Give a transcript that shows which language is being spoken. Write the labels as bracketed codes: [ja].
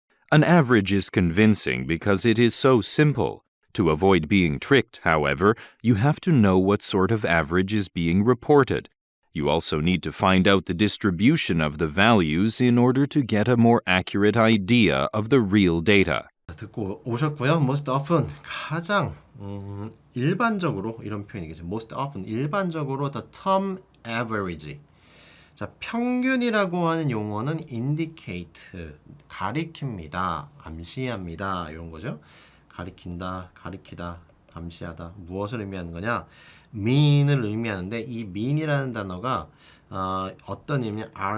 [en] An average is convincing because it is so simple. To avoid being tricked, however, you have to know what sort of average is being reported. You also need to find out the distribution of the values in order to get a more accurate idea of the real data. [ko] 듣고 오셨고요. [en] Most often [ko] 가장 일반적으로 이런 표현이겠죠. [en] Most often [ko] 일반적으로 [en] the term average. [ko] 자, 평균이라고 하는 용어는 indicate 가리킵니다. 암시합니다. 이런 거죠. 가리킨다, 가리키다, 암시하다. 무엇을 의미하는 거냐? mean을 의미하는데 이 mean이라는 단어가 어떤 의미냐?